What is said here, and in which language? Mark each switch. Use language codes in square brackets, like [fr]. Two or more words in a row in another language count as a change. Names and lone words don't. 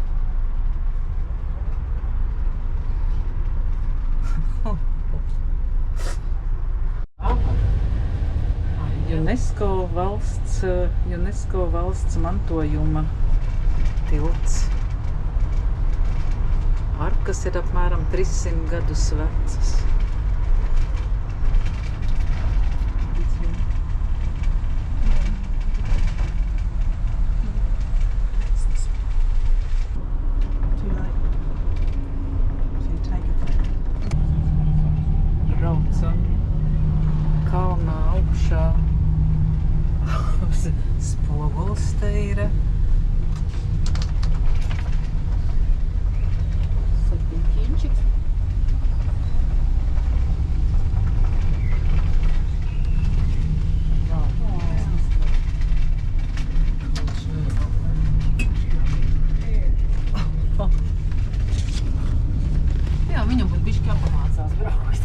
[lv] UNESCO valsts mantojuma tilts. Arkas ir apmēram 300 gadus vecas. [en] Too late. So you take it. [lv] Braucam kalnā augšā. Spogulis te ir. Sapiņķiņčiks. Jā, viņam būtu bišķi jāpamācās braukt.